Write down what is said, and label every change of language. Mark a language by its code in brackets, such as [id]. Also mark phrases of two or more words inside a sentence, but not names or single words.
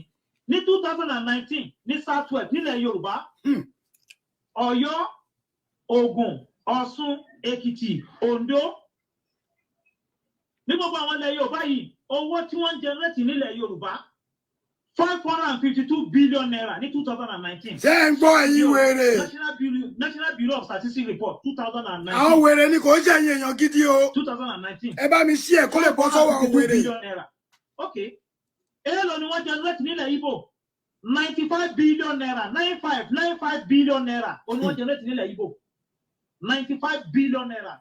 [yo] ní 2019 ní Southwest nílẹ̀ Yorùbá Ọ̀yọ́ Ògùn Ọ̀ṣun Èkìtì Oǹdó ní gbogbo àwọn ilẹ̀ Yorùbá yìí owó tí wọ́n ń generate nílẹ̀ Yorùbá 552 billion naira ní 2019. Ṣé ń gbọ́ ẹ̀yin wèrè? [en] National Bureau of Statistics report 2019. [yo] Àwọn wèrè ni kò ń ṣe ẹ̀yin èèyàn gidi o. 2019. Ẹ bá mi ṣí ẹ̀ kó lè bọ́ sọ́wọ́ àwọn wèrè. Okay. Èló ni wọ́n generate nílẹ̀ Igbo 95 billion naira 95 billion naira ó ní wọ́n generate nílẹ̀ Igbo 95 billion naira.